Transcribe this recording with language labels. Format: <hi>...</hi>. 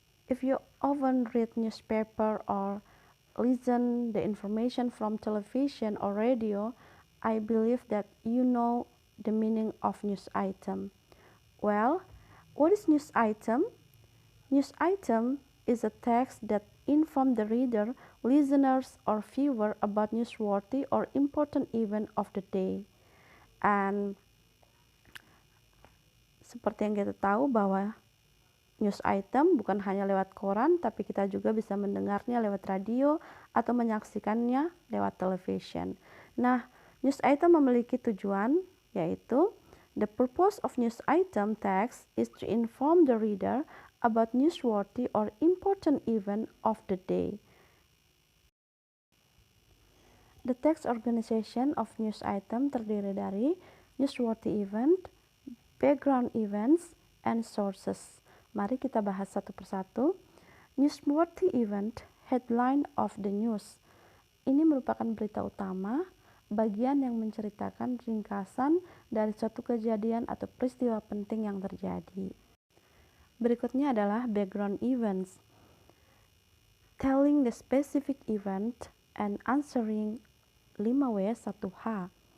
<en>If you often read newspaper or listen the information from television or radio, I believe that you know the meaning of news item. Well, what is news item? News item is a text that informs the reader, listeners, or viewer about newsworthy or important event of the day.</en> <id>And seperti yang kita tahu bahwa news item bukan hanya lewat koran, tapi kita juga bisa mendengarnya lewat radio atau menyaksikannya lewat television. Nah, news item memiliki tujuan, yaitu</id> <en>the purpose of news item text is to inform the reader about newsworthy or important event of the day. The text organization of news item</en> <id>terdiri dari</id> <en>newsworthy event, background events, and sources.</en> <id>Mari kita bahas satu persatu.</id> <en>Newsworthy event, headline of the news.</en> <id>Ini merupakan berita utama, bagian yang menceritakan ringkasan dari suatu kejadian atau peristiwa penting yang terjadi. Berikutnya adalah</id> <en>background events, telling the specific event and answering 5W1H.</en>